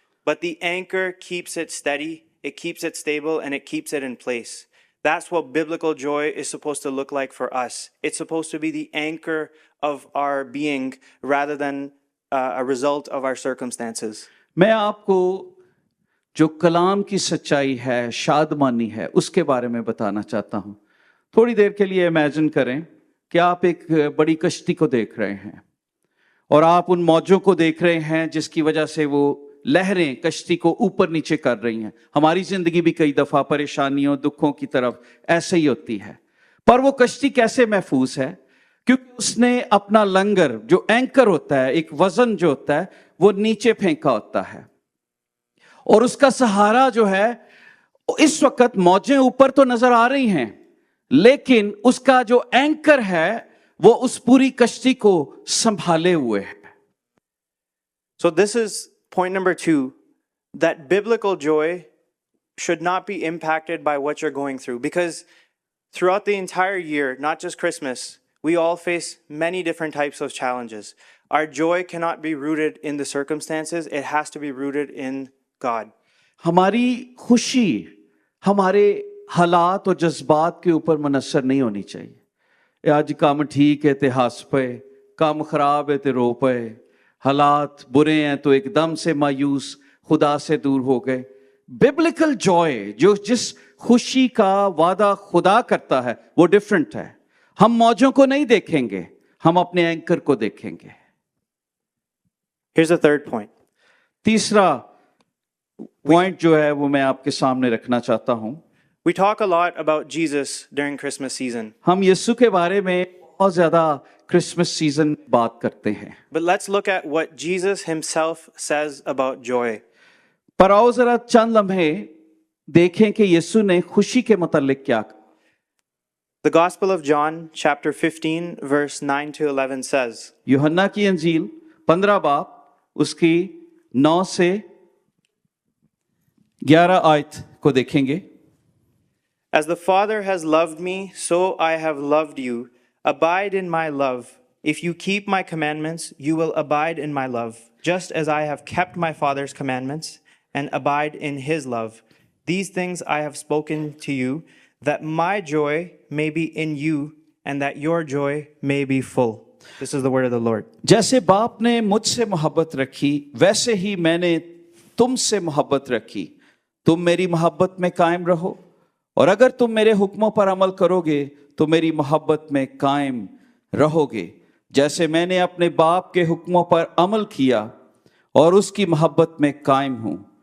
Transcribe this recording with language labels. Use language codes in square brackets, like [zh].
[en] But the anchor keeps it steady, it keeps it stable, and it keeps it in place. That's what biblical joy is supposed to look like for us. It's supposed to be the anchor of our being rather than a result of our circumstances. [hi] मैं आपको जो कलाम की सच्चाई है, शादमानी है, उसके बारे में बताना चाहता हूं. थोड़ी देर के लिए इमेजिन करें कि आप एक बड़ी कश्ती को देख रहे हैं और आप उन मौजों को देख रहे हैं जिसकी वजह से वो लहरें कश्ती को ऊपर नीचे कर रही हैं. हमारी जिंदगी भी कई दफा परेशानियों दुखों की तरफ ऐसे ही होती है, पर वो कश्ती कैसे महफूज है? क्योंकि उसने अपना लंगर, जो एंकर होता है, एक वजन जो होता है, वो नीचे फेंका होता है और उसका सहारा जो है, इस वक्त मौजें ऊपर तो नजर आ रही हैं, लेकिन उसका जो एंकर है वो उस पूरी कश्ती को संभाले हुए है. [en] So this is point number 2, that biblical joy should not be impacted by what you're going through, because throughout the entire year, not just Christmas, we all face many different types of challenges. Our joy cannot be rooted in the circumstances. It has to be rooted in God. [hi] हमारी खुशी हमारे हालात और जज्बात के ऊपर मुनसर नहीं होनी चाहिए. आज काम ठीक है [pa] ते हंस पे, [hi] काम खराब है [pa] ते रो पे, [hi] हालात बुरे हैं तो एकदम से मायूस खुदा से दूर हो गए. बिब्लिकल जॉय, जो जिस खुशी का वादा खुदा करता है, वो डिफरेंट है. हम मौजों को नहीं देखेंगे, हम अपने एंकर को देखेंगे. [en] Here's the third point. [hi] तीसरा पॉइंट जो है वो मैं आपके सामने रखना चाहता हूं. [en] We talk a lot about Jesus during Christmas season. [hi] हम यीशु के बारे में बहुत ज्यादा क्रिसमस सीजन बात करते हैं. [en] But let's look at what Jesus himself says about joy. [hi] पर आओ जरा चंद लम्हे देखें कि यीशु ने खुशी के मुतालिक क्या कहा. [en] The Gospel of John, chapter 15, verse 9 to 11 says, [hi] यूहन्ना की अंजील 15 बाब उसकी 9 से 11 आयत को देखेंगे. [en] As the Father has loved me, so I have loved you. Abide in my love. If you keep my commandments, you will abide in my love, just as I have kept my Father's commandments and abide in his love. These things I have spoken to you, that my joy may be in you and that your joy may be full. This is the word of the Lord. [hi] जैसे बाप ने मुझसे मोहब्बत रखी, वैसे ही मैंने तुमसे मोहब्बत रखी. तुम मेरी मोहब्बत में कायम रहो, और अगर तुम मेरे हुक्मों पर अमल करोगे तो मेरी मोहब्बत में कायम रहोगे, जैसे मैंने अपने बाप के हुक्मों पर अमल किया और उसकी मोहब्बत में कायम हूं.